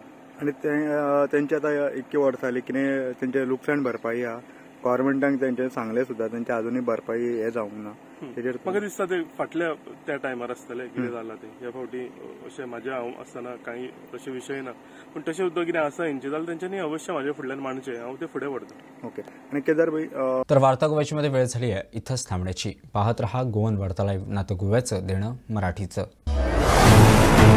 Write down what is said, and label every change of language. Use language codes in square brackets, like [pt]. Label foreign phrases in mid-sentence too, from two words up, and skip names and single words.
[kok] आनी तेंचे आतां इतके वर्स जाली कितें तेंचे लुकसाण भरपाई आहा, गव्हर्मेंटाक तेंचे सांगलें सुद्दां, तेंचे अजुनूय भरपाई हे जावंक ना. तेजेर म्हाका दिसता ते फाटल्या त्या टायमार आसतलें कितें जालां तें. ह्या फावटी अशें म्हाज्या हांव आसतना कांय तशे विशय ना, पूण तशें सुद्दां कितें आसा हेंचे जाल्यार तेंच्यांनी अवश्य म्हाज्या फुडल्यान मांडचें. हांव ते फुडें व्हरतां. ओके. [mr] आणि केदार भाई तर वार्ता गोव्याची वेळ झाली आहे इथंच थांबण्याची. पाहत रहा गोवन वार्ता लाईव्ह, नातं गोव्याचं देणं मराठीचं.